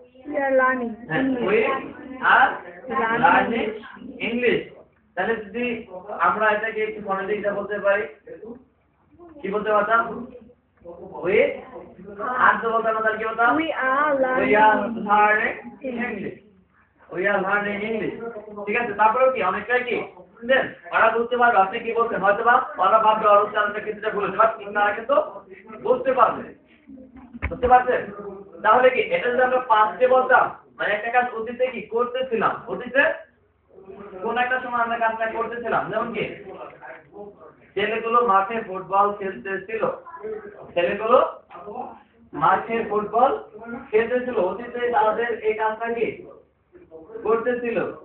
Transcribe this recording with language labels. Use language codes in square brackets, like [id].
[en] We are learning we English. are learning English। [bn] তাহলে যদি আমরা এটাকে একটু ফনেটিকটা বলতে পারি, কি বলতে পারতাম? we আর তো বলতাম না, তাহলে কি বলতাম? [en] We are we are learning learning English। we are learning English, [bn] ঠিক আছে? তারপরেও কি অনেকটাই কি দেন ওরা বুঝতে পারবে আপনি কি বলছেন, হয়তো বা ওরা ভাববে ওর উচ্চারণটা কিছুটা ভুল হচ্ছে, বাট তারা কিন্তু বুঝতে পারবে, বুঝতে পারছেন? তাহলে কি এটা যদি আমরা পাস্টে বলতাম, মানে একটা কাজ অতীতে কি করতেছিলাম, অতীতে কোন একটা সময় আমরা কাজটা করতেছিলাম, যেমন কি ছেলেগুলো মাঠে ফুটবল খেলতেছিল, ছেলেগুলো মাঠে ফুটবল খেলতেছিল, অতীতে তাদের এই কাজটা কি করতেছিল।